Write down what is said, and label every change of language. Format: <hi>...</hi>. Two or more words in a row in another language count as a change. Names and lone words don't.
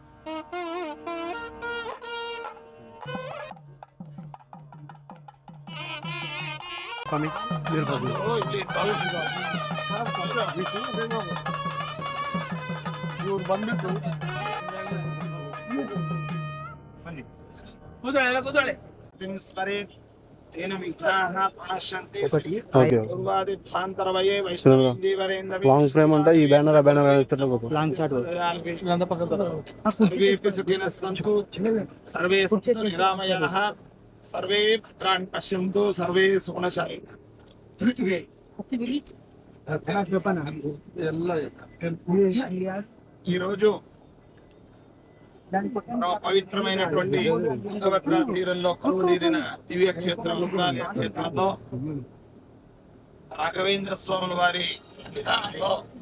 <kn>ಇವ್ರು ಬಂದ್ಬಿಟ್ಟು ಕೂತಾಳೆ</kn> <sa>ಸ್ಮರೇತ್ ತೇನ ವಿಘ್ನಾಃ ಪ್ರಣಶ್ಯಂತೆ ದುರ್ವಾದಿಧ್ವಾಂತರವಯೇ ವೈಷ್ಣವೇಂದ್ರೀವರೇಂದ್ರವೇ</sa> <en>long frame</en> <te>అంటే ఈ</te> <en>banner ఆ banner long shot</en> <sa>सर्वेऽपि सुखिनः सन्तु सर्वे सन्तु निरामयाः सर्वे भद्राणि पश्यन्तु सर्वे सुगुणशालिनः</sa> <te>ఈరోజు పవిత్రమైనటువంటి తుంగభద్ర తీరంలో కొలువుదీరిన దివ్య క్షేత్రం క్షేత్రంలో రాఘవేంద్ర స్వాముల వారి సన్నిధానంలో</te>